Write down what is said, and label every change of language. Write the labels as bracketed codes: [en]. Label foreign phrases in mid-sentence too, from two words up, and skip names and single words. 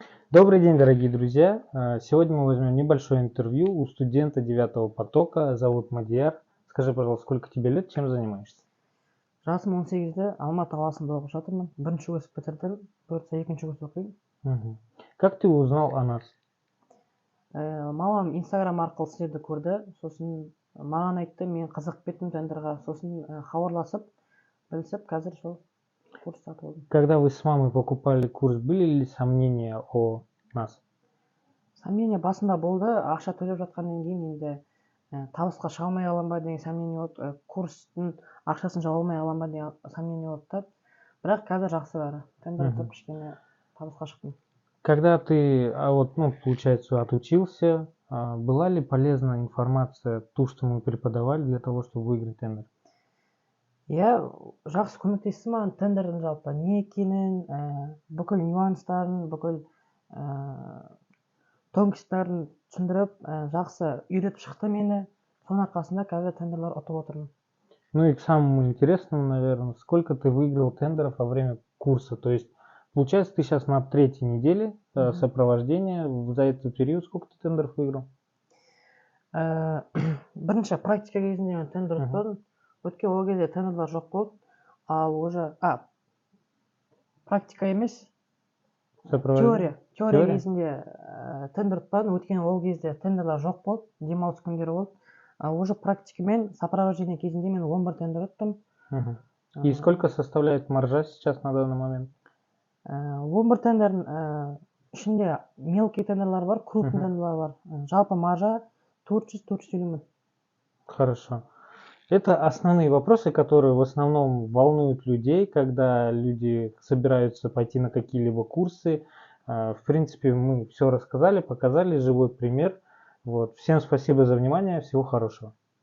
[ru] Добрый день, дорогие друзья! Сегодня мы возьмем небольшое интервью у студента 9 потока. Зовут Мадияр. Скажи, пожалуйста, сколько тебе лет, чем занимаешься? [kk] Жасым 18-те, Алматы қаласында оқып жатырмын. Бірінші курс бітірдім, бұйыртса екінші курс оқимын. [ru] Мгм. Как ты узнал о нас? [kk] Мамам Инстаграм арқылы сіздерді көрді, сосын маған айтты, мен қызығып кеттім тендерға, сосын хабарласып, білісіп, қазір сол курс сатып алдым. [ru] Когда вы с мамой покупали курс, были ли сомнения о нас? [kk] Сомнение басында болды, ақша төлеп жатқаннан кейін енді табысқа шыға алмай аламын ба деген сомнение болды, курстың ақшасын жауа алмай аламын ба деген сомнение болды да. Бірақ қазір жақсы бәрі. Тендер ұтып кішкене табысқа шықтым. [ru] Когда ты, получается, отучился, была ли полезна информация, ту, что мы преподавали для того, чтобы выиграть тендер? [kk] Иә, жақсы көмектесті маған тендердің жалпы не екенін, бүкіл нюанстарын, бүкіл тонкостарын түсіндіріп, жақсы үйретіп шықты мені. Соның арқасында қазір тендерлар ұтып отырмын. [ru] Ну и к самому интересному, наверное, сколько ты выиграл тендеров во время курса? То есть, получается, ты сейчас на 3-й неделе сопровождения. За этот период сколько ты тендеров выиграл? [kk] Бірінші практика кезінде мен тендер ұтпадым. Өткен ол кезде тендерлар жоқ болды. Ал уже практика емес, теория кезінде тендер ұтпадым. Өткен ол кезде тендерлар жоқ болды, демалыс күндері болды. Уже практикамен сопровождение кезінде мен 11 тендер ұттым. [ru] И сколько составляет маржа сейчас на данный момент? [kk] 11 тендердің ішінде мелкий тендерлар бар, крупный тендерлар бар. Жалпы маржа 400-450 мың. [ru] Хорошо. Это основные вопросы, которые в основном волнуют людей, когда люди собираются пойти на какие-либо курсы. В принципе, мы все рассказали, показали живой пример. Вот. Всем спасибо за внимание, всего хорошего.